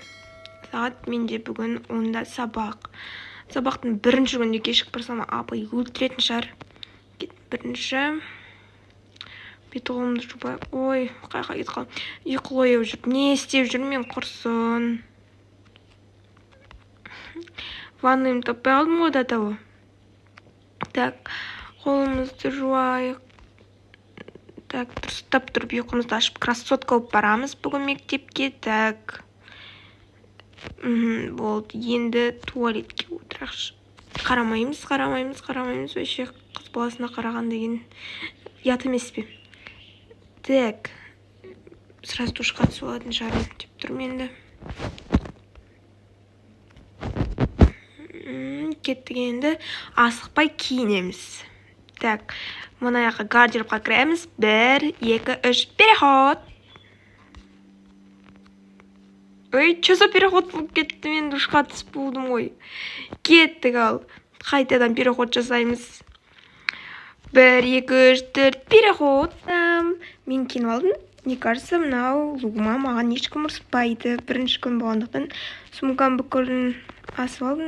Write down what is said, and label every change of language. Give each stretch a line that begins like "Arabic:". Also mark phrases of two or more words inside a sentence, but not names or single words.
Kazakh: Сағат менде бүгін 10-да сабақ. Сабақтың бірінші күнде кешігіп барсам, апай өлтіретін шығар. Бірінші бет қолымды жуып, ой, қайқа кетіп қалдым. Ұйқылы ояу жүріп, не істеп жүрмін мен құрсын. Ваннамды таппай қалдым ғой
Russian: до того.
Kazakh: Так, қолымызды жуайық. Так, дұрыстап тұрып ұйқымызды ашып, красотка болып барамыз бүгін мектепке. Так. Болды, енді туалетке отырақшы. Қарамаймыз. Вообще қыз баласына қараған деген ят емес пе? Так. Сразу душқа түсіп алатын шығармын деп тұрмын енді. Кеттік енді. Асықпай киінеміз. Так. Мына жаққа гардеробқа кіреміз. 1, 2, 3,
Russian: переход. Ой, что за переход
Kazakh: болып кетті? Мен душқа түсіп болдым ғой. Кеттік ал. Қайтадан переход жасаймыз. 1, 2, 3, 4, переход. Мен киініп алдым.
Russian: Мне кажется,
Kazakh: мынау лугыма маған ешкім ұрыспайды. Бірінші күн болғандықтан сумкам бүкілін асып алдым.